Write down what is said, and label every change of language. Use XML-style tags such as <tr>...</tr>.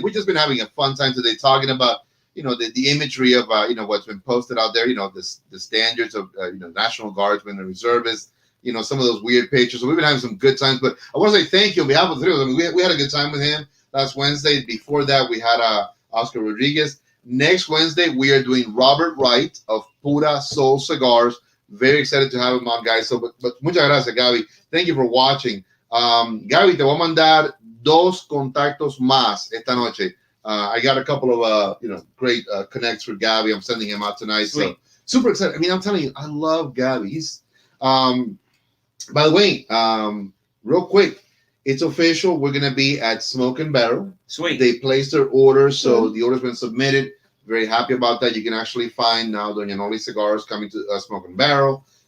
<en>We've just been having a fun time today talking about, the imagery of, what's been posted out there, the standards of, National Guardsmen and reservists, some of those weird pictures. So we've been having some good times, but I want to say thank you on behalf of the three of them. We had a good time with him last Wednesday. Before that, we had Oscar Rodriguez. Next Wednesday, we are doing Robert Wright of Pura Soul Cigars. Very excited to have him on, guys. So, but</en> <es>muchas gracias,</es> <en>Gaby. Thank you for watching.</en> <es>Gaby, te voy a mandar 2 contactos más esta noche.</es> <en>I got a couple of, great connects for Gaby. I'm sending him out tonight. Sweet. So super excited. I mean, I'm telling you, I love Gaby. He's, by the way, real quick, it's official. We're going to be at Smoke and Barrel. Sweet. They placed their order, so the order's been submitted. Very happy about that. You can actually find now Doña NOLI Cigars coming to Smoke and Barrel.</en>